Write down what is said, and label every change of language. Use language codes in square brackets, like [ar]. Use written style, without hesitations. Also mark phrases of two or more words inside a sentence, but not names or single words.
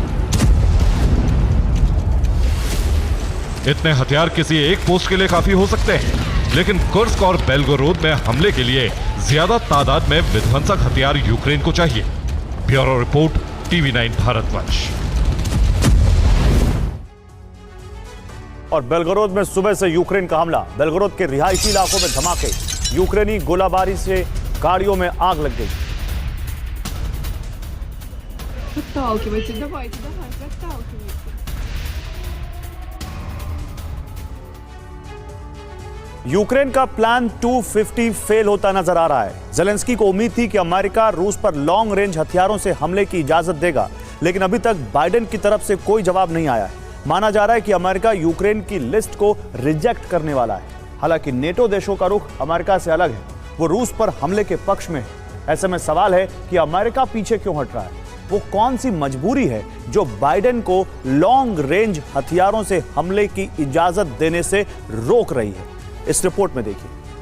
[hi] इतने हथियार किसी एक पोस्ट के लिए काफी हो सकते हैं, लेकिन कुर्स्क और बेलगोरोद में हमले के लिए ज्यादा तादाद में विध्वंसक हथियार यूक्रेन को चाहिए। [en] bureau report, [hi] TV9 भारतवंश। और बेलगोरोद में सुबह से यूक्रेन का हमला। बेलगोरोद के रिहायशी इलाकों में धमाके, यूक्रेनी गोलाबारी से गाड़ियों में आग लग गई। [ru] Отталкивайте, давайте, отталкивайте. [hi] यूक्रेन का प्लान 250 फेल होता नजर आ रहा है। जेलेंस्की को उम्मीद थी कि अमेरिका रूस पर [en] long range [hi] हथियारों से हमले की इजाजत देगा, लेकिन अभी तक बाइडेन की तरफ से कोई जवाब नहीं आया है। माना जा रहा है कि अमेरिका यूक्रेन की लिस्ट को रिजेक्ट करने वाला है। हालांकि नेटो देशों का रुख अमेरिका से अलग है, वो रूस पर हमले के पक्ष में है। ऐसे में सवाल है कि अमेरिका पीछे क्यों हट रहा है? वो कौन सी मजबूरी है जो बाइडेन को [en] long range [hi] हथियारों से हमले की इजाजत देने से रोक रही है? इस रिपोर्ट में देखिए।